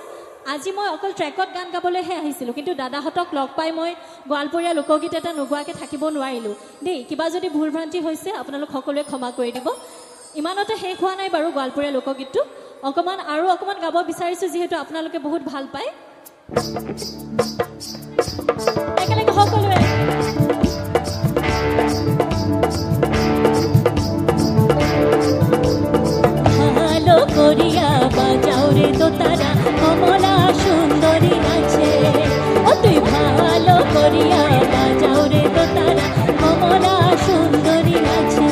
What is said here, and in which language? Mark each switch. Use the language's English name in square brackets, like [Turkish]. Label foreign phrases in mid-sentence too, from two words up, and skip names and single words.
[Assamese] আজি মই অকল ট্ৰেকত গান গাবলৈহে আহিছিলোঁ, কিন্তু দাদাহঁতক লগ পাই মই গোৱালপৰীয়া লোকগীত এটা নোগোৱাকৈ থাকিব নোৱাৰিলোঁ দেই। কিবা যদি ভুল ভ্ৰান্তি হৈছে আপোনালোক সকলোৱে ক্ষমা কৰি দিব। ইমানতে শেষ হোৱা নাই বাৰু গোৱালপৰীয়া লোকগীতটো, আৰু অকণমান গাব বিচাৰিছোঁ যিহেতু আপোনালোকে বহুত ভাল পায়। একেলগে সকলোৱে [Bangla] ভালো করিয়া বাজাও রে দোতারা কমলা সুন্দরী নাচে। ও তুই ভালো করিয়া বাজাও রে দোতারা কমলা সুন্দরী নাচে।